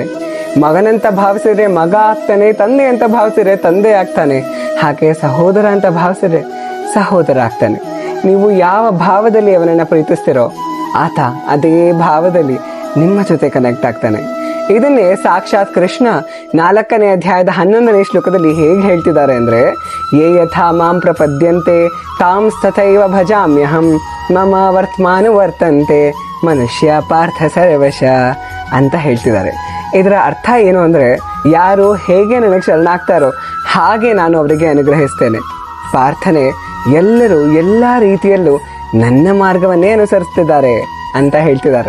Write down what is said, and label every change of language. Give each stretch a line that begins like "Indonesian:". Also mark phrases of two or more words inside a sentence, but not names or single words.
Kannada: ಮಗನಂತ ಭಾವಿಸಿದ್ರೆ ಮಗ ಆಗ್ತಾನೆ, ತಂದೆ ಅಂತ ಭಾವಿಸಿದ್ರೆ ತಂದೆ ಆಗ್ತಾನೆ, ಹಾಗೆ ಸಹೋದರ ಅಂತ ಭಾವಿಸಿದ್ರೆ ಸಹೋದರ ಆಗ್ತಾನೆ. ನೀವು ಯಾವ ಭಾವದಲ್ಲಿ ಅವನನ್ನ ಪ್ರೀತಿಸ್ತಿರೋ ಆತ ಅದೇ ಭಾವದಲ್ಲಿ ನಿಮ್ಮ ಜೊತೆ ಕನೆಕ್ಟ್ ಆಗ್ತಾನೆ. ಇದನ್ನೇ ಸಾಕ್ಷಾತ್ ಕೃಷ್ಣ 4ನೇ ಅಧ್ಯಾಯದ 11ನೇ ಶ್ಲೋಕದಲ್ಲಿ ಹೇಗೆ ಹೇಳ್ತಿದ್ದಾರೆ ಅಂದ್ರೆ,
Sanskrit: ಯೇ ಯಥಾ ಮಾಂ ಪ್ರಪದ್ಯಂತೆ ತಾಂ ತಥೈವ ಭಜಾಮ್ಯಹಂ ಮಮ ವರ್ತಮಾನು ವರ್ತಂತೆ ಮನುಷ್ಯ ಪಾರ್ಥ ಸರ್ವಶ
Kannada: ಅಂತ ಹೇಳ್ತಿದ್ದಾರೆ. ಇದರ ಅರ್ಥ ಏನು ಅಂದ್ರೆ, ಯಾರು ಹೇಗೆ ನನಗೆ ಶರಣಾಗ್ತಾರೋ ಹಾಗೆ ನಾನು ಅವರಿಗೆ ಅನುಗ್ರಹಿಸ್ತೇನೆ. ಪಾರ್ಥನೆ ಎಲ್ಲರೂ ಎಲ್ಲ ರೀತಿಯಲ್ಲೂ ನನ್ನ ಮಾರ್ಗವನ್ನೇ ಅನುಸರಿಸ್ತಿದ್ದಾರೆ ಅಂತ ಹೇಳ್ತಿದ್ದಾರೆ.